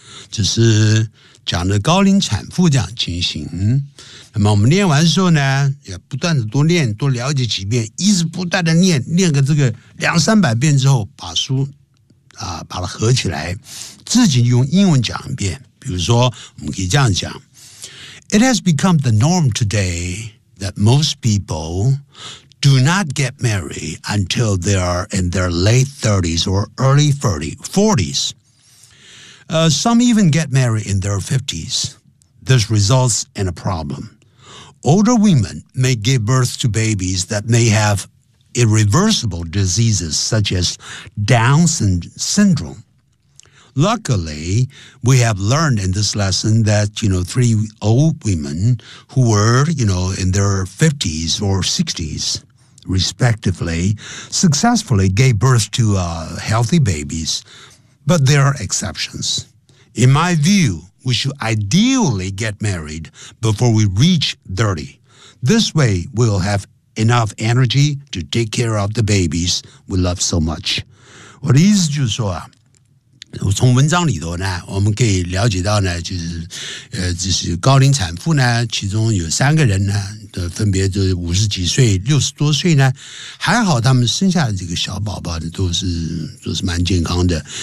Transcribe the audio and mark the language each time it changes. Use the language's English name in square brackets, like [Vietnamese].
[Chinese] 这是讲的高龄产妇这样情形，那么我们念完之后呢，也不断的多念，多了解几遍，一直不断的念，念个这个两三百遍之后，把书啊把它合起来，自己用英文讲一遍。比如说，我们可以这样讲 [English] ：It has become the norm today that most people do not get married until they are in their late 30s or early 40s. Some even get married in their 50s. This results in a problem. Older women may give birth to babies that may have irreversible diseases such as Down syndrome. Luckily, we have learned in this lesson that, you know, three old women who were, you know, in their 50s or 60s, respectively, successfully gave birth to healthy babies. But there are exceptions. In my view, we should ideally get married before we reach 30. This way, we'll have enough energy to take care of the babies we love so much. [Chinese] 我的意思就是说啊，我从文章里头呢，我们可以了解到呢，就是就是高龄产妇呢，其中有三个人呢，分别就是五十几岁、六十多岁呢，还好他们生下的这个小宝宝的都是蛮健康的。